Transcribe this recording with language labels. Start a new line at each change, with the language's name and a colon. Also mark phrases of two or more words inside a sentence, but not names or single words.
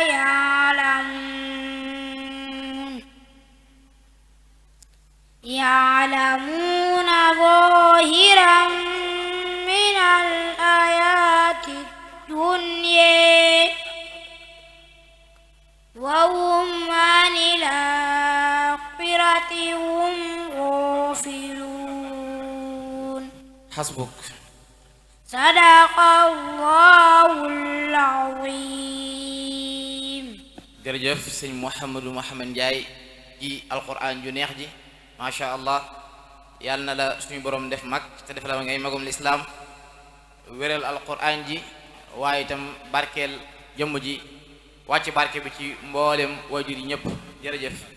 Arabic: يعلمون ظاهرا من الحياة الدنيا وهم عن الآخرة هم غافلون حسبك صدق الله العظيم.
Wolof: jërëjëf sëñ Mouhamadou Mouhamed Ndiaye ci alquran ju neex ji
Arabic: ما شاء الله
Wolof: yàlla na la suñu borom def mag te def la ngay magum lislaam wéral alquran ji waaye itam barkeel jëmm ji wàcc barke bi ci mboolem waajur yi ñëpp jërëjëf.